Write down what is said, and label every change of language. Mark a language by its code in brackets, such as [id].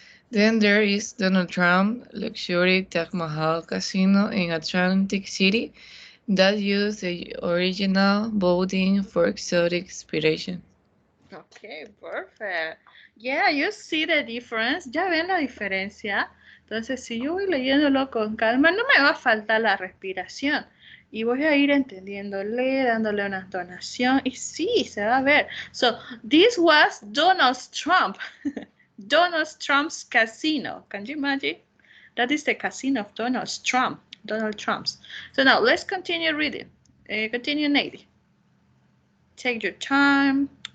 [en] Then there is Donald Trump luxury Taj Mahal casino in Atlantic City that used the original building for exotic inspiration. Okay, perfect. Yeah, you see the difference. [es] ¿Ya ven la diferencia? Entonces, si yo voy leyéndolo con calma, no me va a faltar la respiración. Y voy a ir entendiéndole, dándole una entonación. Y sí, se va a ver. [en] So, this was Donald Trump. Donald Trump's casino. Can you imagine? That is the casino of Donald Trump. Donald Trump's. So now, let's continue reading. Continue, Nady. Take your time.